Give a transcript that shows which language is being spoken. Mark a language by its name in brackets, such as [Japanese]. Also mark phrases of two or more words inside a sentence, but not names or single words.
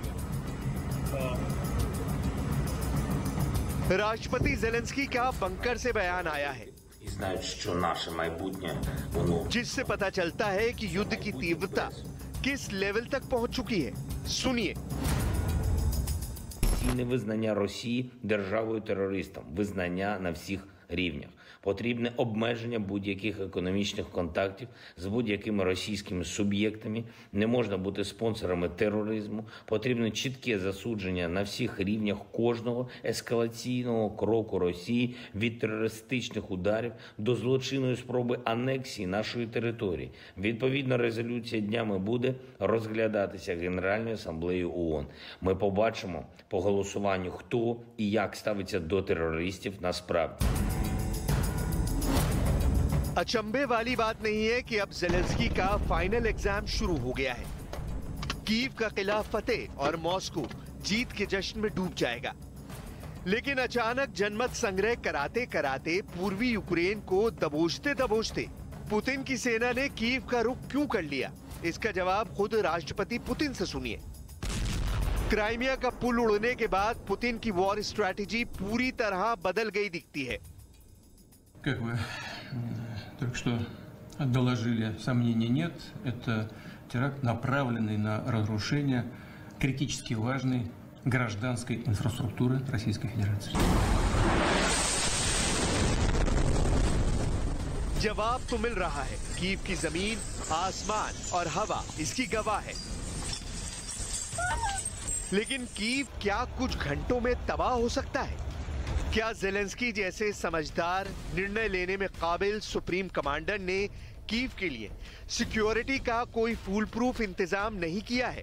[Hindi] राष्ट्रपति जेलेंस्की का बंकर से बयान आया है, जिससे पता चलता है कि युद्ध की तीव्रता किस लेवल तक पहुंच चुकी है। सुनिए। [Ukrainian] Невизнання Росії державою-терористом, визнання на всіх рівнях. Потрібне обмеження будь-яких економічних контактів з будь-якими російськими суб'єктами. Не можна бути спонсорами тероризму. Потрібне чітке засудження на всіх рівнях кожного ескалаційного кроку Росії від терористичних ударів до злочинної спроби анексії нашої території. Відповідна резолюція днями буде розглядатися Генеральною асамблеєю ООН. Ми побачимо по голосуванню, хто і як ставиться до терористів насправді. [Hindi] अचंभे वाली बात नहीं है कि अब जेलेंस्की का फाइनल एग्जाम शुरू हो गया है। कीव का किला फतेह और मॉस्को जीत के जश्न में डूब जाएगा। लेकिन अचानक जनमत संग्रह कराते कराते पूर्वी यूक्रेन को दबोचते दबोचते पुतिन की सेना ने कीव का रुख क्यों कर लिया, इसका जवाब खुद राष्ट्रपति पुतिन से सुनिए। क्राइमिया का पुल उड़ने के बाद पुतिन की [English] war strategy [Hindi] पूरी तरह बदल गई दिखती है। [Russian] Как вы только что доложили, сомнений нет. Это теракт, направленный на разрушение критически важной гражданской инфраструктуры Российской Федерации. [Hindi] जवाब तो मिल रहा है। कीव की जमीन, आसमान और हवा इसकी गवाह है। लेकिन कीव क्या कुछ घंटों में तबाह हो सकता है? क्या जेलेंस्की जैसे समझदार, निर्णय लेने में काबिल [English] supreme commander [Hindi] ने कीव के लिए सिक्योरिटी का कोई [English] fool proof [Hindi] इंतजाम नहीं किया है?